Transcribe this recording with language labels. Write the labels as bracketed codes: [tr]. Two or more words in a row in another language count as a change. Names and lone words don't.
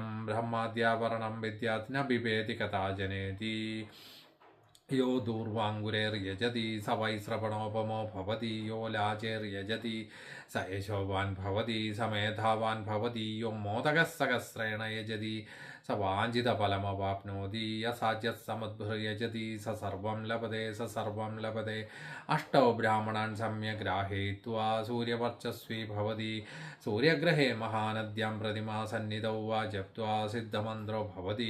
[sa] ബ്രഹ്മാദ്യാവരണം വിദ്യാത് ന ബിഭേതി കഥാ ജനേതി. യോ ദൂർവാങ്കുരേർയജതി സ വൈ ശ്രവണോപമോ ഭവതി യോ ലാജേർയജതി സ യശോവാൻ ഭവതി സ മേധാവാൻ ഭവതി യോ മോദകഃ സഹസ്രേണ യജതി स वाञ्छितफलमवाप्नोति यसाध्यत्समुद्भृयजति स सर्वं लभते स सर्वं लभते अष्टौ ब्राह्मणान् सम्यक् ग्राहयित्वा सूर्यवर्चस्वी भवति सूर्यग्रहे महानद्यां प्रतिमा सन्निधौ वा जप्त्वा सिद्धमन्त्रो भवति